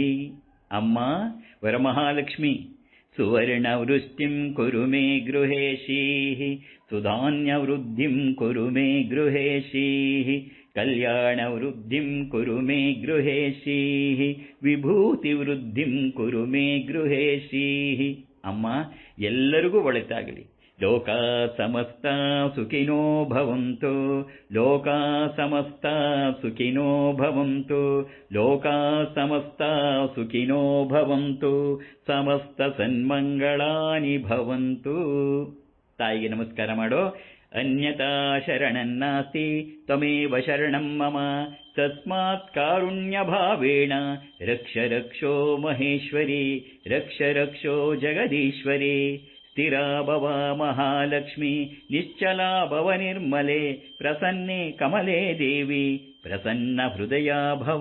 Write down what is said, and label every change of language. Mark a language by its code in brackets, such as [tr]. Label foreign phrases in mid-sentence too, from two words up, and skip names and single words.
[sa] ಅಮ್ಮ ವರಮಹಾಲಕ್ಷ್ಮಿ, ಸುವರ್ಣವೃಷ್ಟಿಂ ಕುರು ಮೇ ಗೃಹೇಶೀಃ ಸುಧಾನ್ಯವೃದ್ಧಿಂ ಕುರು ಮೇ ಗೃಹೇಶೀಃ ಕಲ್ಯಾಣವೃದ್ಧಿಂ ಕುರು ಮೇ ಗೃಹೇಶೀಃ ವಿಭೂತಿವೃದ್ಧಿಂ ಕುರು ಮೇ ಗೃಹೇಶೀಃ. [kn] ಅಮ್ಮ, ಎಲ್ಲರಿಗೂ ಒಳಿತಾಗಲಿ. [sa] ಲೋಕ ಸಮಸ್ತ ಸುಖಿನೋ ಭವಂತು ಲೋಕ ಸಮಸ್ತ ಸುಖಿನೋ ಭವಂತು ಲೋಕ ಸಮಸ್ತ ಸುಖಿನೋ ಭವಂತು ಸಮಸ್ತ ಸನ್ಮಂಗಳಾನಿ ಭವಂತು. [kn] ತಾಯಿಗೆ ನಮಸ್ಕಾರ ಮಾಡೋ. [sa] ಅನ್ಯತಾ ಶರಣನ್ನಾಸ್ತಿ ತ್ವಮೇವ ಶರಣಂ ಮಮ ತಸ್ಮಾತ್ ಕಾರುಣ್ಯಭಾವೇನ ರಕ್ಷ ರಕ್ಷೋ ಮಹೇಶ್ವರಿ ರಕ್ಷ ರಕ್ಷೋ ಜಗದೀಶ್ವರಿ. ಸ್ಥಿರಾ ಭವ ಮಹಾಲಕ್ಷ್ಮಿ ನಿಶ್ಚಲಾ ಭವ ನಿರ್ಮಲೆ ಪ್ರಸನ್ನೆ ಕಮಲೇ ದೇವಿ ಪ್ರಸನ್ನ ಹೃದಯ ಭವ.